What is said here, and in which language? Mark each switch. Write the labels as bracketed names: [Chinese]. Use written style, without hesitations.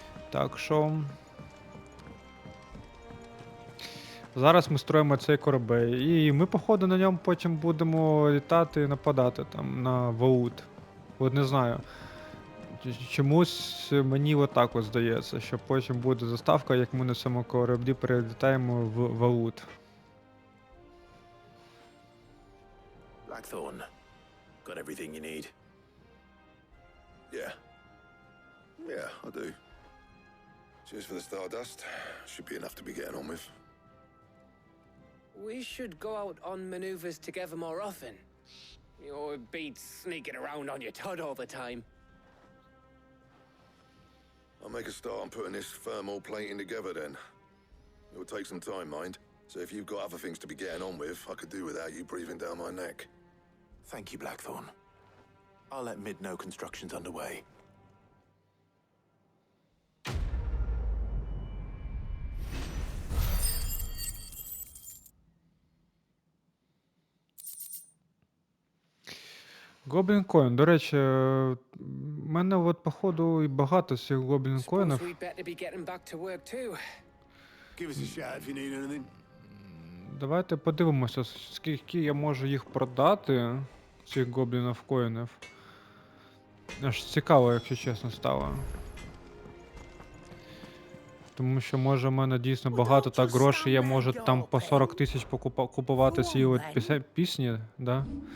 [Ukrainian] Так що зараз ми строїмо цей корабель, і ми, походу, на ньому потім будемо літати і нападати там на Валоед. От не знаю. Чомусь мені отак от здається, що потім буде заставка, як ми на цьому кораблі перелітаємо в Валоед. [English] Blackthorn. Got everything you need? Yeah. Yeah, I do. Cheers for the stardust. Should be enough to be getting on with. We should go out on maneuvers together more often. You know, it beats sneaking around on your tud all the time. I'll make a start on putting this thermal plating together then. It'll take some time, mind. So if you've got other things to be getting on with, I could do without you breathing down my neck. Thank you, Blackthorn. I'll let Mid know construction's underway. [Ukrainian] Гоблін Коін. До речі, в мене от, походу, і багато цих Гоблін Коїнів. [English] We'd better be getting back to work too. Give us a shout if you need anything. [Ukrainian] Давайте подивимося, скільки я можу їх продати, цих Гоблінів Коїнів. Аж цікаво, якщо чесно, стало. Тому що, може, в мене дійсно багато так грошей, я можу там по 40 тисяч купувати ці от пісні, да?